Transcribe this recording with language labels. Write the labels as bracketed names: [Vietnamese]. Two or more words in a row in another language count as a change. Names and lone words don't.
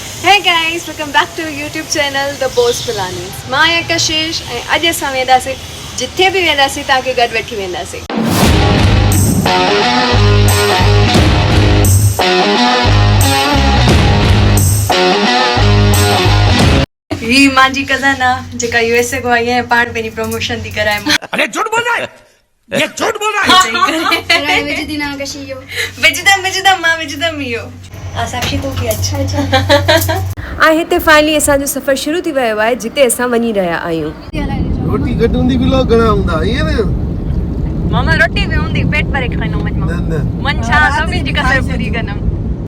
[English] Hey guys, welcome back to YouTube channel The Boss Pilanis. [Sindhi] मां आहियां कशिश ऐं अॼु असां वेंदासीं जिथे बि वेंदासीं तव्हांखे गॾु वठी वेंदासीं। ही मांजी कज़न आहे जेका यूएसए को आई आहे पाण पंहिंजी प्रमोशन थी कराए। [Hindi] अरे झूठ बोल रहा है, ये झूठ बोल रहा है। [Sindhi] विजदम इहो साक्षी तो की अच्छा ऐं हिते फाइनली असांजो सफ़र शुरू थी वियो आहे जिते असां वञी रहिया आहियूं। रोटी घटि हूंदी व्लॉग घणा हूंदा ईअं न मामा रोटी बि हूंदी पेट भरे खाइणो मन छा सभिनी जी कसर पूरी कंदमि।